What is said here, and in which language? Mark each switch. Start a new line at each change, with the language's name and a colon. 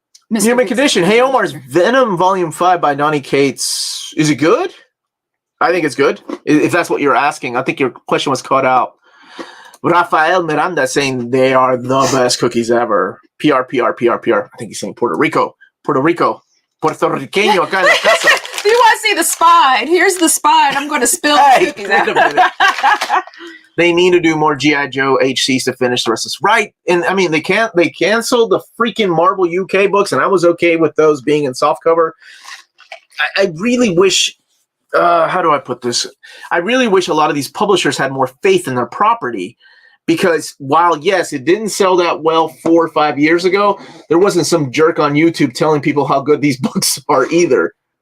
English: Human Condition. Hey, Omar's Venom Volume 5 by Donny Cates. Is it good? I think it's good. If that's what you're asking. I think your question was cut out. Rafael Miranda saying they are the best cookies ever. PR. I think he's saying Puerto Rico.
Spanish: Puerto Riqueño acá en la casa.
English: Do you want to see the spine? Here's the spine. I'm going to spill the cookies wait a minute. They need to do more G.I. Joe HCs to finish the rest of this. Right. And I mean, they canceled the freaking Marvel UK books, and I was okay with those being in softcover. I really wish, how do I put this? I really wish a lot of these publishers had more faith in their property, because while, yes, it didn't sell that well 4 or 5 years ago, there wasn't some jerk on YouTube telling people how good these books are either.